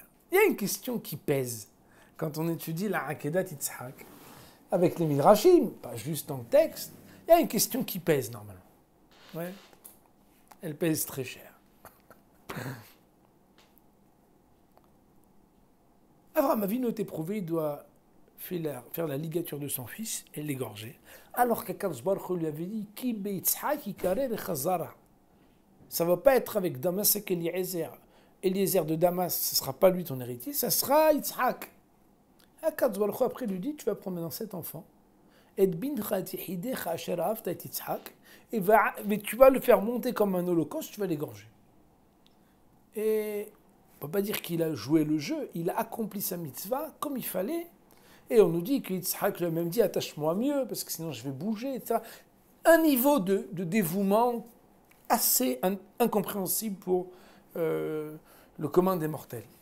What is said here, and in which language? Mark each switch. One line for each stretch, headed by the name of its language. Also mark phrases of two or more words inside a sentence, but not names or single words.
French: Il y a une question qui pèse quand on étudie la
Hebrew: עקדת יצחק,
French: avec les Midrashim, pas juste dans le texte, il y a une question qui pèse normalement. Ouais. Elle pèse très cher. Abraham Avinu est éprouvé, il doit faire la ligature de son fils et l'égorger. Alors qu'
Hebrew: הקדוש ברוך הוא
French: lui avait dit
Hebrew: כי ביצחק יקרא לך זרע.
French: Ça ne va pas être avec Damas et Eliezer. Eliezer de Damas, ce ne sera pas lui ton héritier, ça sera Yitzhak.
Hebrew: הקדוש ברוך הוא
French: après lui dit tu vas prendre maintenant cet enfant, et
Hebrew: בנך יחידך אשר אהבת את יצחק,
French: et tu vas le faire monter comme un holocauste, tu vas l'égorger. Et on ne peut pas dire qu'il a joué le jeu, il a accompli sa mitzvah comme il fallait. Et on nous dit que Yitzhak lui a même dit attache-moi mieux parce que sinon je vais bouger, etc. Un niveau de dévouement assez incompréhensible pour le commun des mortels.